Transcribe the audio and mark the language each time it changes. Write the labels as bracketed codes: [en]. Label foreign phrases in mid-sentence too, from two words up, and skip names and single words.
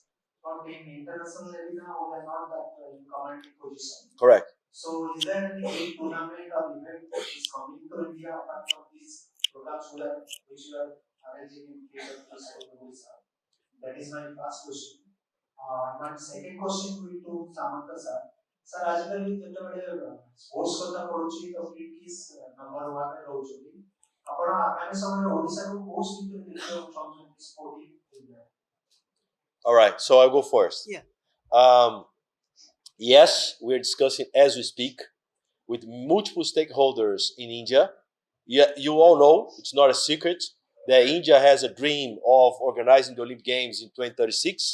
[en] But in international arena, we are not that in commanding position. Correct. So, is there any big tournament or event that is coming to India apart from these programs which you are arranging in case of this Odisha? That is my first question. My second question will to Samantha sir. [or] Sir, आजकल ଯେତେବେଳେ ସ୍ପୋର୍ଟସ କଥା ପଡୁଛି ତ କିଟ୍ କିସ୍ ନମ୍ବର 1 ରେ ରହୁଛନ୍ତି ଆପଣ ଆଗାମୀ ସମୟରେ ଓଡ଼ିଶାକୁ କୋଉ ସ୍ଥିତିରେ ଦେଖିବାକୁ ଚାହୁଁଛନ୍ତି [en] sporting India? All right, so I'll go first. Yeah. Yes, we're discussing as we speak with multiple stakeholders in India. Yeah, you all know, it's not a secret, that India has a dream of organizing the Olympic Games in 2036.